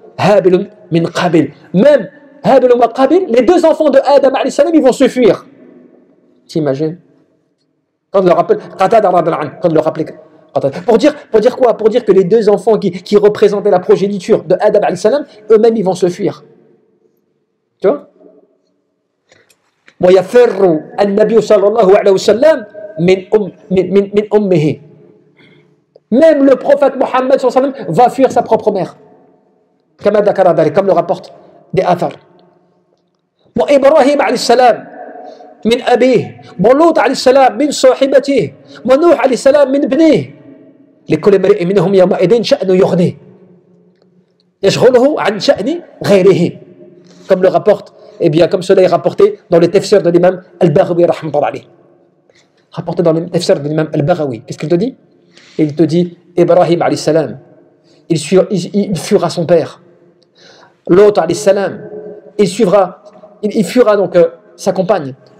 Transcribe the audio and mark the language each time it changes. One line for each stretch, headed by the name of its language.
French: Habil min Qabil. Même Habil ou Qabil, les deux enfants de Adam, ils vont se fuir. T'imagines? Quand on le rappelle, quand on le rappelle. Pour dire quoi? Pour dire que les deux enfants qui représentaient la progéniture de Adam, eux-mêmes, ils vont se fuir. Tu vois?
Arabic: ويفر النبي صلى الله عليه وسلم من أمه.
French: Même le prophète Mohammed va fuir sa propre mère. Comme le rapporte des Athar.
Arabic: وإبراهيم عليه السلام من أبيه ولوط عليه السلام من صاحبته ونوح عليه السلام من ابنه لكل امرئ منهم يومئذ شأن يغنيه يشغله عن شأن غيره.
French: Comme le rapporte, eh bien, comme cela est rapporté dans le tafsir de l'imam Al-Baghawi, rapporté dans le tafsir de l'imam Al-Baghawi. Qu'est-ce qu'il te dit? Il te dit, Ibrahim alayhi salam, il fuira son père. L'autre alayhi salam, il fuira donc sa compagne.